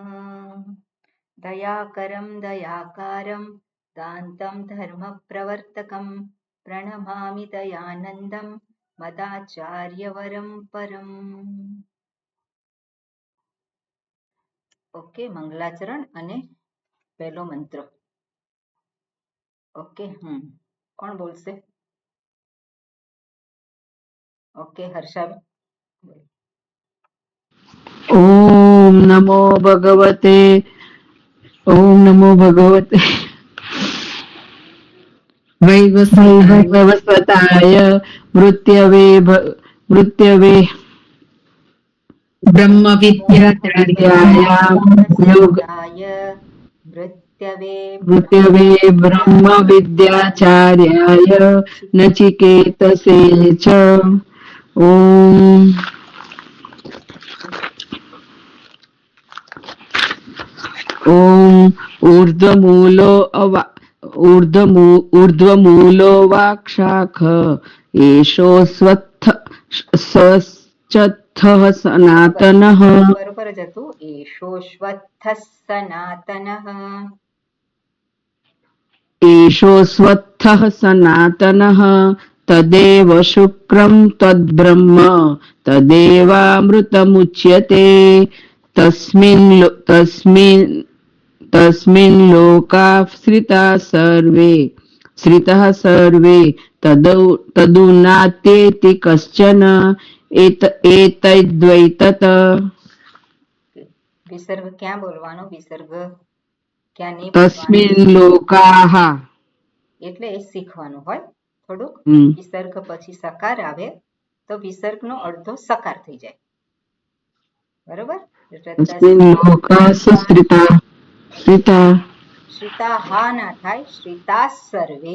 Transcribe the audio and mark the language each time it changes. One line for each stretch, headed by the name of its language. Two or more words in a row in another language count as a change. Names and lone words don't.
Sanskrit: दयाकरं दयाकारं दान्तं धर्मप्रवर्तकं प्रणमामि दयानन्दं मदाचार्यवरं परम्।
Gujarati: ओके, मंगलाचरण અને પહેલો મંત્ર. ઓકે, કોણ બોલશે? ઓકે, હર્ષા.
Sanskrit: ઓમ નમો ભગવતે વૈવસ્વતાય મૃત્યવે બ્રહ્મ વિદ્યાચાર્યાય યોગ મૃત્યવે બ્રહ્મ વિદ્યાચાર્યાય નચિકેતસે ચ. ઓમ ऊर्ध्वमूलो वाक्शाख एषोऽस्वत्थः सनातनः.
Gujarati: बरोबर જ હતું.
Sanskrit: એષોऽસ્વત્થः સનાતનः. एषोऽस्वत्थः सनातनः तदेव शुक्रं तद्ब्रह्म तदेवामृतमुच्यते. तस्मिन् लोकाः श्रिताः सर्वे तदुनात्येति कश्चन एतद्वैतत्.
Gujarati: વિસર્ગ ક્યાં બોલવાનો? વિસર્ગ ક્યાં નહીં?
Sanskrit: તસ્મિન લોકાહ
Gujarati: એટલે શીખવાનું હોય થોડુંક. વિસર્ગ પછી સકાર આવે તો વિસર્ગનો અડધો સકાર થઈ જાય. બરોબર? શ્રિતા હા ના થાય,
Sanskrit: શ્રિતા સર્વે.